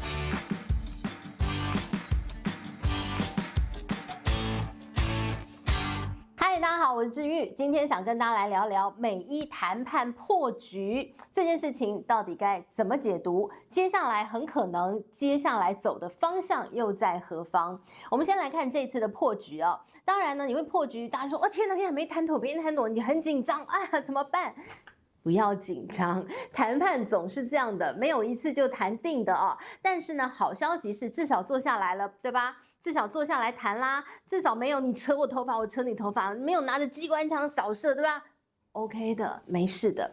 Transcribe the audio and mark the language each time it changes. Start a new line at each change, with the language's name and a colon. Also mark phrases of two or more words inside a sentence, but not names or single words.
Chinese: 嗨，大家好，我是志玉，今天想跟大家來聊聊美伊談判破局這件事情到底該怎麼解讀？接下來很可能接下來走的方向又在何方？我們先來看這次的破局啊。當然呢，你會破局，大家說哦天哪，沒談妥，沒談妥，你很緊張，哎呀，怎麼辦？不要緊張，談判總是這樣的，沒有一次就談定的啊。但是呢，好消息是至少坐下來了，對吧？至少坐下來談啦，至少沒有你扯我頭髮，我扯你頭髮，沒有拿着機關槍掃射，對吧？OK 的，沒事的。